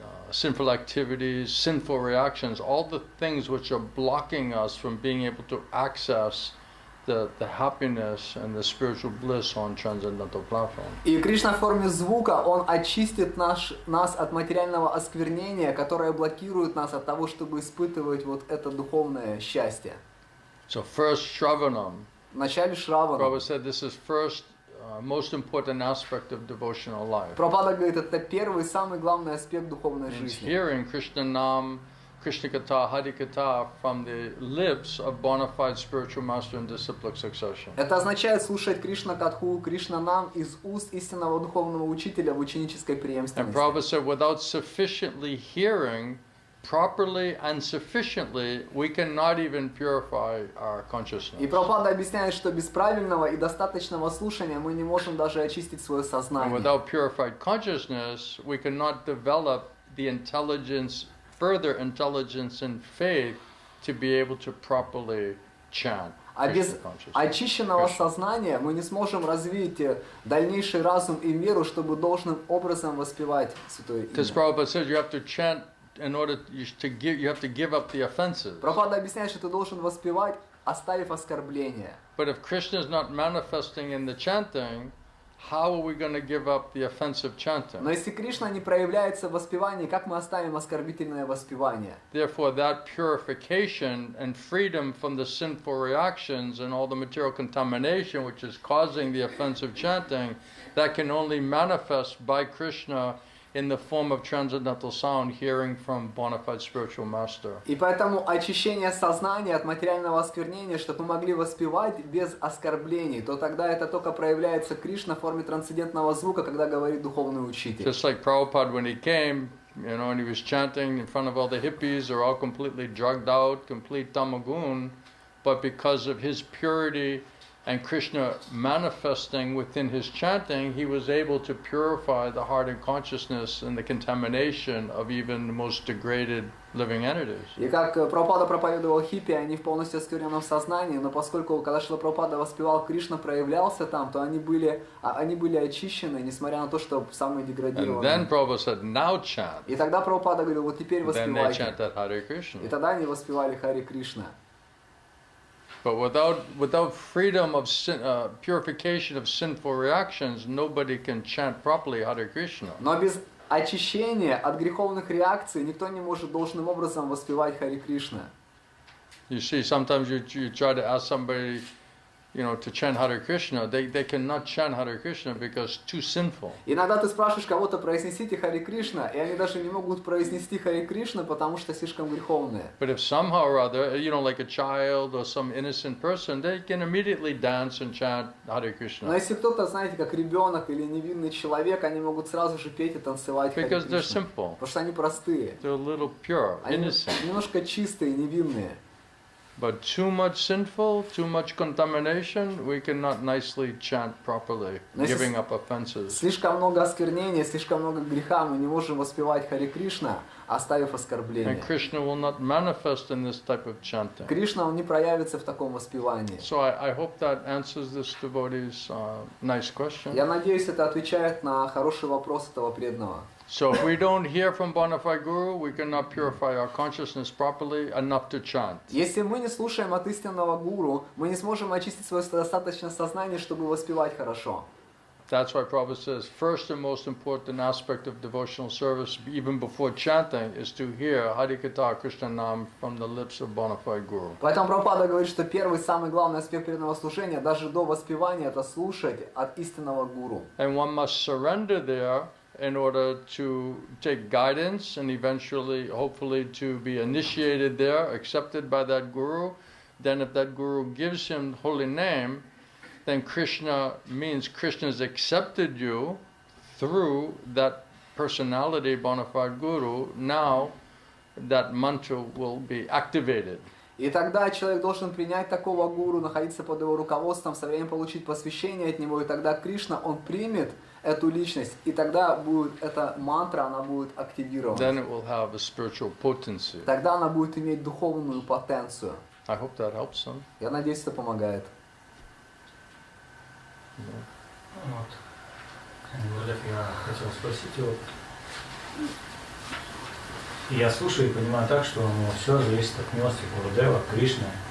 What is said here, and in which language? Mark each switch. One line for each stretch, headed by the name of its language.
English: sinful activities, sinful reactions, all the things which are blocking us from being able to access the happiness and the spiritual bliss on transcendental platform.
Russian: И Кришна в форме звука, он очистит нас от материального осквернения, которое блокирует нас от того, чтобы испытывать вот это духовное счастье.
English: So first Shravanam.
Russian: Вначале Шравана.
English: Prabhupada said this is first most important aspect of devotional life.
Russian: Прабхупада говорит, это первый, самый главный аспект духовной
English: It's
Russian: жизни.
English: hearing Krishna Nam, krishna-katha, hari-katha from the lips of bona fide spiritual master in disciplic succession.
Russian: Это означает слушать Кришна-катху, Кришна-нам из уст истинного духовного учителя в ученической
English: And
Russian: преемственности.
English: Prabhupada said, without sufficiently hearing properly and sufficiently, we cannot even purify our consciousness.
Russian: И Прабхупада объясняет, что без правильного и достаточного слушания мы не можем даже очистить свое
English: And
Russian: сознание.
English: without purified consciousness, we cannot develop the intelligence, further intelligence and faith to be able to properly chant.
Russian: А без
English: Krishna consciousness.
Russian: очищенного сознания мы не сможем развить дальнейший разум и веру, чтобы должным образом воспевать Святое
English: Because
Russian: Имя.
English: Prabhupada says you have to chant in order you have to give up the offenses.
Russian: Прабхупада объясняет, что ты должен воспевать, оставив оскорбления.
English: But if Krishna is not manifesting in the chanting, how are we going to give up the offensive chanting?
Russian: Но если Кришна не проявляется в воспевании, как мы оставим оскорбительное воспевание?
English: Therefore, that purification and freedom from the sinful reactions and all the material contamination which is causing the offensive chanting, that can only manifest by Krishna in the form of transcendental sound, hearing from bona fide spiritual master.
Russian: И поэтому очищение сознания от материального осквернения, чтобы мы могли воспевать без оскорблений, то тогда это только проявляется Кришна в форме трансцендентного звука, когда говорит духовный учитель.
English: Just like Prabhupada when he came, you know, and he was chanting in front of all the hippies, they're all completely drugged out, complete tamagun, but because of his purity and Krishna manifesting within his chanting, he was able to purify the heart and consciousness and the contamination of even the most degraded living entities.
Russian: И как Прабхупада проповедовал хиппи, они в полностью оскверненном сознании, но поскольку, когда Шрила Прабхупада воспевал, Кришна проявлялся там, то они были очищены, несмотря на то, что самые
English: And
Russian: деградированные.
English: then Prabhupada said, now chant.
Russian: И тогда Прабхупада говорил, вот теперь
English: Then they
Russian: воспевайте.
English: chanted Hare Krishna.
Russian: И тогда они воспевали Хари Кришна.
English: But without freedom of purification of sinful reactions, nobody can chant properly Hare Krishna.
Russian: Но без очищения от греховных реакций никто не может должным образом воспевать Хари Кришна.
English: You see, sometimes you try to ask somebody, you know, to chant Hare Krishna, they cannot chant Hare Krishna because it's too sinful.
Russian: Иногда ты спрашиваешь кого-то, произнесите Хари Кришна, и они даже не могут произнести Хари Кришна, потому что слишком греховные.
English: But if somehow or other, you know, like a child or some innocent person, they can immediately dance and chant Hare
Russian: Но
English: Krishna
Russian: если кто-то, знаете, как ребенок или невинный человек, они могут сразу же петь и танцевать Хари
English: because they're
Russian: Кришна.
English: simple.
Russian: Потому что они простые.
English: They're a little pure,
Russian: Они
English: innocent.
Russian: немножко чистые, невинные.
English: But too much sinful, too much contamination, we cannot nicely chant properly,
Russian: Но если
English: giving up offenses.
Russian: слишком много осквернения, слишком много греха, мы не можем воспевать Хари Кришна, оставив
English: And
Russian: оскорбление.
English: Krishna will not manifest in this type of chanting.
Russian: Кришна, он не проявится в таком воспевании.
English: So I hope that answers this devotee's nice question.
Russian: Я надеюсь, это отвечает на хороший вопрос этого преданного.
English: So if we don't hear from bona fide Guru, we cannot purify our consciousness properly enough to chant.
Russian: Если мы не слушаем от истинного гуру, мы не сможем очистить свое достаточное сознание, чтобы воспевать хорошо.
English: That's why Prabhupada says, first and most important aspect of devotional service, even before chanting, is to hear Harikatha Krishna Nam from the lips of bona fide Guru.
Russian: Поэтому Прабхупада говорит, что первый, самый главный аспект преданного служения, даже до воспевания, это слушать от истинного гуру.
English: And one must surrender there in order to take guidance and eventually, hopefully, to be initiated there, accepted by that Guru. Then if that Guru gives him holy name, then Krishna means Krishna's accepted you through that personality, bona fide Guru. Now that mantra will be activated.
Russian: И тогда человек должен принять такого гуру, находиться под его руководством, со временем получить посвящение от него, и тогда Кришна, он примет эту личность, и тогда будет эта мантра, она будет активирована.
English: Then it will have a spiritual potency.
Russian: Тогда она будет иметь духовную потенцию.
English: I hope that helps them.
Russian: Я надеюсь, это помогает. Вот. Гурдев, я хотел спросить, вот я слушаю и понимаю так, что все зависит от милости Гурудева, Кришны.